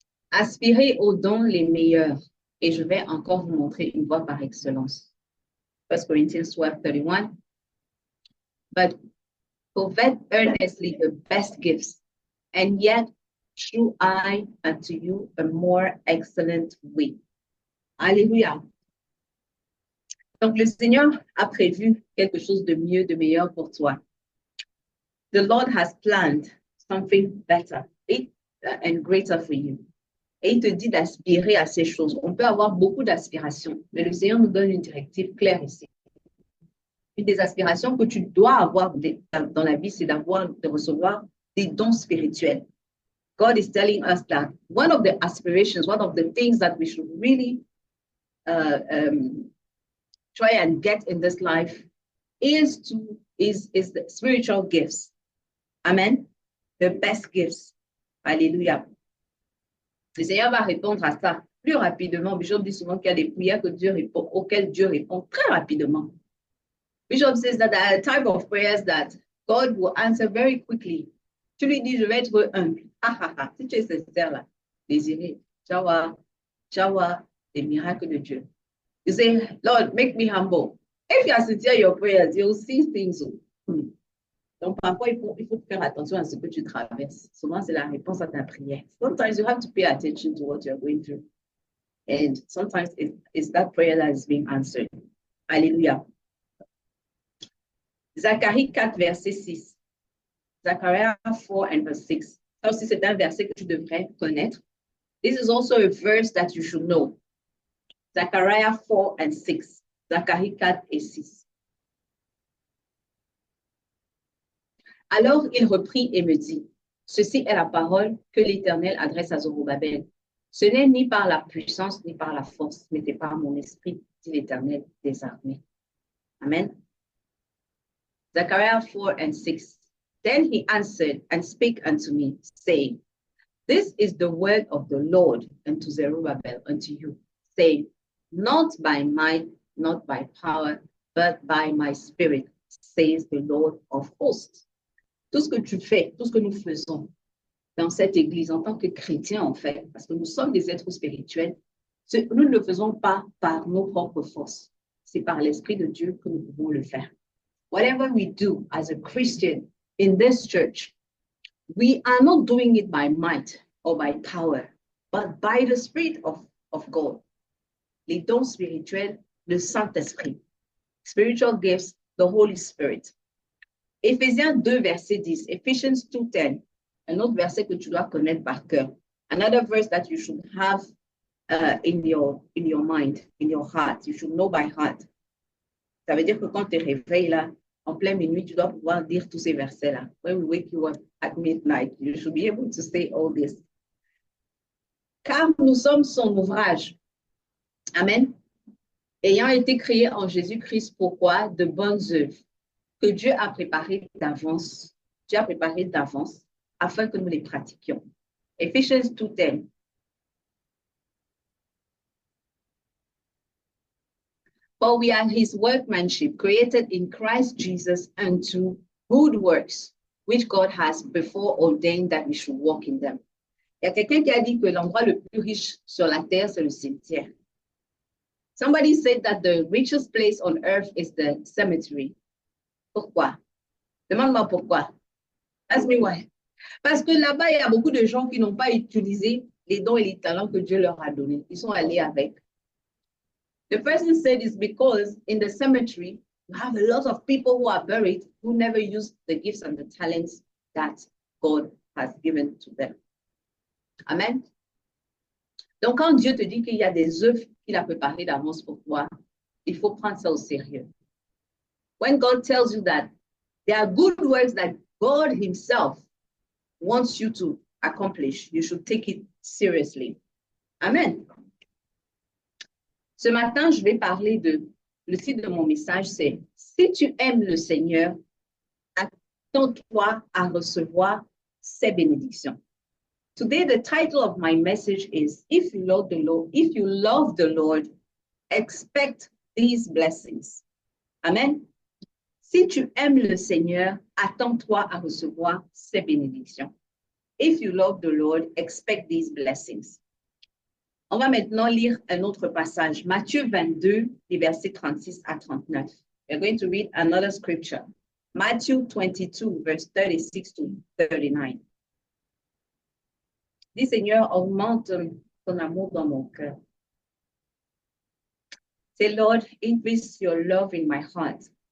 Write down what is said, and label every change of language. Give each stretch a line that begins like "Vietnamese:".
French: Aspirez aux dons les meilleurs. Et je vais encore vous montrer une voie par excellence.
English: 1 Corinthians 12, 31. But covet earnestly the best gifts, and yet shew I unto you a more excellent way.
French: Alléluia. Donc, le Seigneur a prévu quelque chose de mieux, de meilleur pour toi.
English: The Lord has planned something better and greater for you.
French: Et il te dit d'aspirer à ces choses. On peut avoir beaucoup d'aspirations, mais le Seigneur nous donne une directive claire ici. Une des aspirations que tu dois avoir dans la vie, c'est de recevoir des dons spirituels.
English: God is telling us that one of the aspirations, one of the things that we should really try and get in this life is the spiritual gifts. Amen. The best gifts. Alléluia.
French: Le Seigneur va répondre à ça plus rapidement. Bishop dit souvent qu'il y a des prières auxquelles Dieu répond très rapidement.
English: Bishop says that there are type of prayers that God will answer very quickly.
French: Tu lui dis, je vais être humble. Si tu es sincère là, désiré, Jawa, les miracles de Dieu.
English: You say, Lord, make me humble. If you are sincere in your prayers, you'll see things.
French: Donc, parfois, il faut faire attention à ce que tu traverses. Souvent, c'est la réponse à ta prière.
English: Sometimes you have to pay attention to what you're going through. And sometimes it's that prayer that is being answered.
French: Alléluia. Zacharie 4, verset 6.
English: Zechariah 4 and verse 6.
French: Ça aussi, c'est un verset que tu devrais connaître.
English: This is also a verse that you should know. Zechariah 4 and 6.
French: Zacharie 4 et 6. Alors il reprit et me dit, ceci est la parole que l'Éternel adresse à Zorobabel. Ce n'est ni par la puissance ni par la force, mais c'est par mon esprit, dit l'Éternel des armées.
English: Amen. Zechariah 4 and 6. Then he answered and spake unto me, saying, this is the word of the Lord unto Zerubbabel, unto you, saying, not by might, not by power, but by my spirit, says the Lord of hosts.
French: Tout ce que tu fais, tout ce que nous faisons dans cette église en tant que chrétiens, en fait, parce que nous sommes des êtres spirituels, nous ne le faisons pas par nos propres forces. C'est par l'Esprit de Dieu que nous pouvons le faire.
English: Whatever we do as a Christian in this church, we are not doing it by might or by power, but by the Spirit of God.
French: Les dons spirituels, le Saint-Esprit.
English: Spiritual gifts, the Holy Spirit.
French: Éphésiens 2, verset 10.
English: Ephesians 2:10.
French: Un autre verset que tu dois connaître par cœur.
English: Another verse that you should have in your mind, in your heart. You should know by heart.
French: Ça veut dire que quand tu te réveilles là, en pleine minuit, tu dois pouvoir dire tous ces versets-là.
English: When we wake you up at midnight, you should be able to say all this.
French: Car nous sommes son ouvrage. Amen. Ayant été créés en Jésus-Christ, pourquoi? De bonnes œuvres que Dieu a préparées d'avance. Dieu a préparées d'avance afin que nous les pratiquions.
English: Ephesians 2:10. For we are his workmanship, created in Christ Jesus unto good works, which God has before ordained that we should walk in them.
French: Il y a quelqu'un qui a dit que l'endroit le plus riche sur la terre, c'est le cimetière.
English: Somebody said that the richest place on earth is the cemetery.
French: Pourquoi? Demande-moi pourquoi.
English: Ask me why.
French: Parce que là-bas, il y a beaucoup de gens qui n'ont pas utilisé les dons et les talents que Dieu leur a donnés. Ils sont allés avec.
English: The person said it's because in the cemetery, you have a lot of people who are buried who never used the gifts and the talents that God has given to them. Amen.
French: Donc, quand Dieu te dit qu'il y a des œuvres qu'il a préparées d'avance pour toi, Il faut prendre ça au sérieux.
English: When God tells you that there are good works that God himself wants you to accomplish, you should take it seriously. Amen.
French: Ce matin, je vais parler le titre de mon message, c'est « Si tu aimes le Seigneur, attends-toi à recevoir ses bénédictions. »
English: Today, the title of my message is if you love the Lord, expect these blessings. Amen.
French: Si tu aimes le Seigneur, attends-toi à recevoir ses bénédictions.
English: If you love the Lord, expect these blessings.
French: On va maintenant lire un autre passage, Matthieu 22, les versets 36 à 39.
English: We're going to read another scripture, Matthew 22, verse 36 to 39.
French: Dis Seigneur, augmente ton amour dans mon cœur.
English: Say, Lord, increase your love in my heart.